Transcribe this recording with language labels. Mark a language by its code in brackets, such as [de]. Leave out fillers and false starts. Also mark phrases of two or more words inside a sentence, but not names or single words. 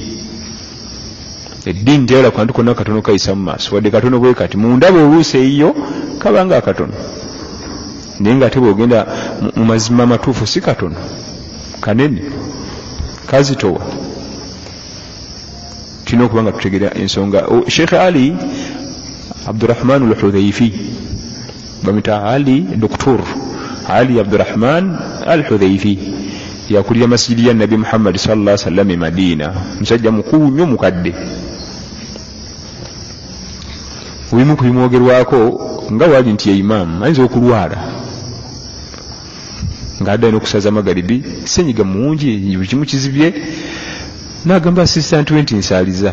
[lg] Eddiini teyala kantu konna katono kayisa mu maaso, wadde katono bwe kati mundaba oluusi eyo kabanga akatono, naye ng'ate bw'ogenda mu mazima amatuufu si katono, kanene kazitowa. tulina okuba nga tutegeera ensonga. Sheikh Ali Abdurrahman al-Hudhaifi bamita Ali Dr. Ali Abdurrahman al-Hudhaifi yakulira masjidi ya Nabi Muhammad [ar] صلى الله عليه وسلم [lg] Madina, musajja mukulu nnyo mukadde. Wimu kubimwogerwako nga wali nti ya imam ayinza okulwala ng'adda n'okusaza magaribi, senyiga mungi kimu kizibye, n'agamba assistant we nti nsaaliza.